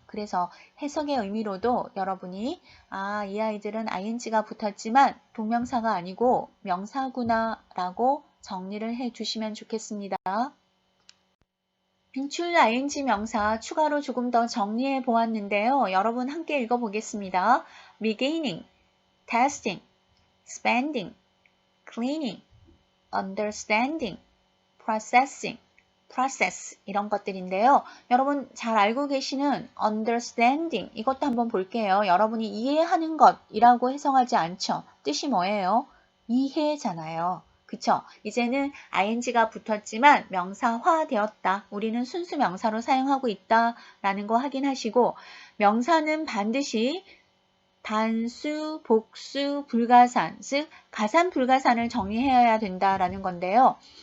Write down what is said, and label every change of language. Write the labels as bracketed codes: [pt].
[ko] 그래서 해석의 의미로도 여러분이 이 아이들은 ing가 붙었지만 동명사가 아니고 명사구나 라고 정리를 해 주시면 좋겠습니다. 빈출 ing 명사 추가로 조금 더 정리해 보았는데요. 여러분 함께 읽어보겠습니다. [en] beginning, testing, spending, cleaning, understanding, processing, process [ko] 이런 것들인데요. 여러분 잘 알고 계시는 understanding 이것도 한번 볼게요. 여러분이 이해하는 것이라고 해석하지 않죠. 뜻이 뭐예요? 이해잖아요. 그쵸? 이제는 ing가 붙었지만 명사화되었다. 우리는 순수 명사로 사용하고 있다라는 거 확인하시고 명사는 반드시 단수, 복수, 불가산, 즉 가산, 불가산을 정리해야 된다라는 건데요.